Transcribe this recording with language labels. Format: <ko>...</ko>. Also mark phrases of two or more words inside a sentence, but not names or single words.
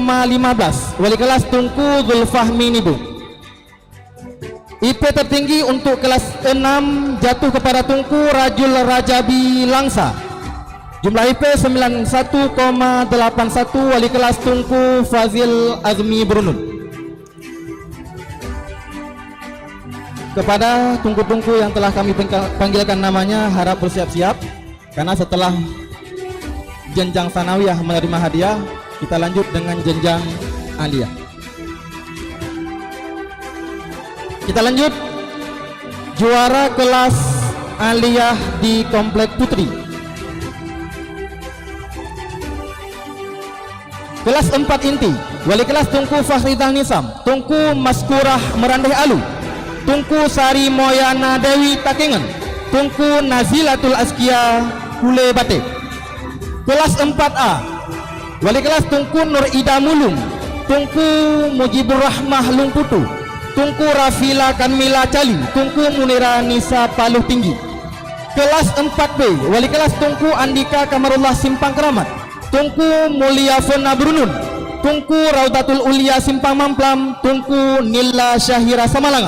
<id>Wali kelas Tunku Zulfahmi Nibung. IP tertinggi untuk kelas 6 jatuh kepada Tunku Rajul Rajabi Langsa, Jumlah IP 91,81 wali kelas Tunku Fazil Azmi Brunun. Kepada tungku-tungku yang telah kami panggilkan namanya, harap bersiap-siap karena setelah jenjang sanawiyah menerima hadiah, kita lanjut dengan jenjang aliyah. Kita lanjut juara kelas aliyah di Komplek Putri. Kelas 4 inti, wali kelas Tunku Fakhrizal Nisam, Tunku Maskurah Merandeh Alu, Tunku Sari Moyana Dewi Takengen, Tunku Nazilatul Askia Kule Batik. Kelas 4A, wali kelas Tunku Nur Ida Mulung, Tunku Mujibur Rahmah Lungputu, Tunku Rafila Kanmila Cali, Tunku Munira Nisa Paluh Tinggi. Kelas 4B, wali kelas Tunku Andika Kamarullah Simpang Keramat, Tunku Mulia Fona Brunun, Tunku Raudatul Ulia Simpang Mamplam, Tunku Nila Syahira Samalanga.</id>